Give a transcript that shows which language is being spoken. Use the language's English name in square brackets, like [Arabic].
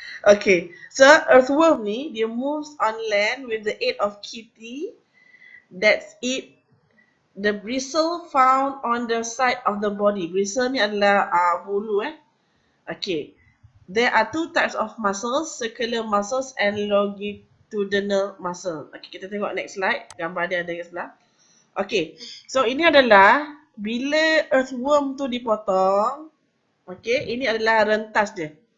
[English] Okay, so earthworm ni, dia moves on land with the aid of Kitty. That's it. The bristle found on the side of the body. [Malay] Bristle ni adalah bulu Okay. [English] There are two types of muscles, circular muscles and longitudinal muscle. [Malay] Okay, kita tengok next slide. Gambar dia ada kat sebelah. Okay, so ini adalah bila earthworm tu dipotong. Okay, ini adalah rentas dia.